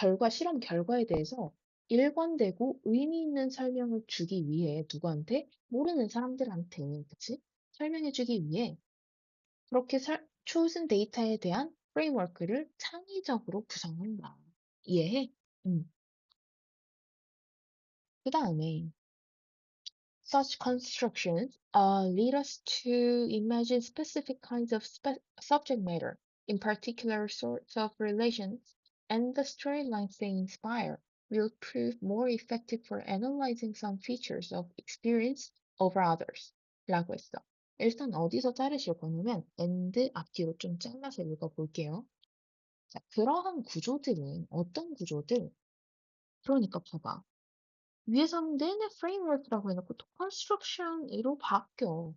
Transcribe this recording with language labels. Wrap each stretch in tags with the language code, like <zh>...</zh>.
<ko>실험 결과에 대해서 일관되고 의미 있는 설명을 주기 위해 누구한테? 모르는 사람들한테, 그치? 설명해주기 위해 그렇게 chosen 데이터에 대한 프레임워크를 창의적으로 구성한다. 이해해?</ko> <en>그 다음에 such constructions lead us to imagine specific kinds of subject matter, in particular sorts of relations, and the storylines they inspire will prove more effective for analyzing some features of experience over others.</en> <ko>라고 했어. 일단 어디서 자르실 거냐면 and 앞뒤로 좀 잘라서 읽어볼게요. 자, 그러한 구조들은 어떤 구조들? 그러니까 봐봐. 위에서는 내내 framework라고 해놓고 또 construction으로 바뀌어.</ko>